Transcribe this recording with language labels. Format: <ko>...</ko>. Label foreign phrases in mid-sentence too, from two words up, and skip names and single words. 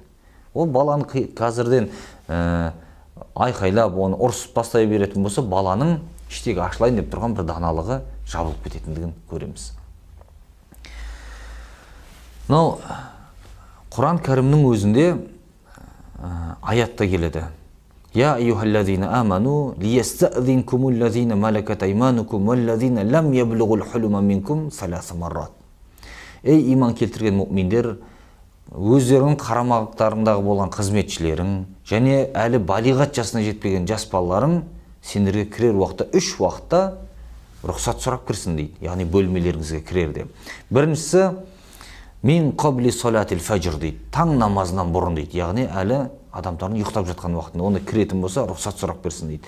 <kk>Ол баланы қазірден айқайлап, оны ұрсып тастай беретін болса, баланың іштегі ашылайын деп тұрған бір даналығы жабылып кететіндігін көреміз.</kk> <ar>Мынау Құран кәрімнің өзінде аятта келеді: يا أيها الذين آمنوا ليستأذنكم الذين ملكت أيمانكم والذين لم يبلغوا الحلم منكم ثلاث مرات.</ar> <kk>Ей иман келтірген мұъминдер, өздерінің қарамағықтарындағы болған қызметшілерің және әлі балиғат жасына жетпеген жас балаларың сендерге кірер уақытта 3 уақытта рұқсат сұрап кірсін дейді, яғни бөлмелеріңізге кірерде. Біріншісі</kk> <ar>من قبل صلاة الفجر</ar> <kk>дейді, таң намазынан бұрын дейді, яғни әлі адамдардың ұйықтап жатқан уақытында оны кіретін болса рұқсат сұрап берсін дейді.</kk>